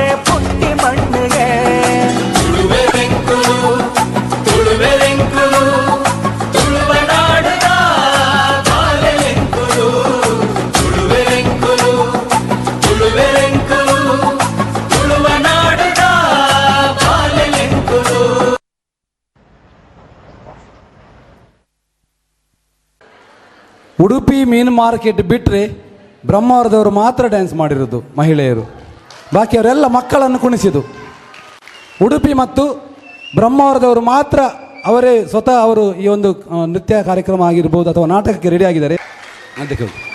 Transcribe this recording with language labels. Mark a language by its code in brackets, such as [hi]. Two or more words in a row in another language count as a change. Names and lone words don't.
[tcy] ಪುಟ್ಟಿ ಮಣ್ಣಿಗೆ ತುಳುವೆರೆಂಕುಲು ತುಳುವೆರೆಂಕುಲು ತುಳುವ ನಾಡುದ ಬಾಲೆಲೆಂಕುಲು ತುಳುವೆರೆಂಕುಲು ತುಳುವೆರೆಂಕುಲು ತುಳುವ ನಾಡುದ ಬಾಲೆಲೆಂಕುಲು. [kn] ಉಡುಪಿ ಮೀನು ಮಾರ್ಕೆಟ್ ಬಿಟ್ಟರೆ ಬ್ರಹ್ಮಾವರದವರು ಮಾತ್ರ ಡ್ಯಾನ್ಸ್ ಮಾಡಿರೋದು ಮಹಿಳೆಯರು, ಬಾಕಿಯವರೆಲ್ಲ ಮಕ್ಕಳನ್ನು ಕುಣಿಸಿದ್ದು. ಉಡುಪಿ ಮತ್ತು ಬ್ರಹ್ಮಾವರದವರು ಮಾತ್ರ ಅವರೇ ಸ್ವತಃ ಅವರು ಈ ಒಂದು ನೃತ್ಯ ಕಾರ್ಯಕ್ರಮ ಆಗಿರ್ಬೋದು ಅಥವಾ ನಾಟಕಕ್ಕೆ ರೆಡಿ ಆಗಿದ್ದಾರೆ ಅಂತ ಕೇಳಿ.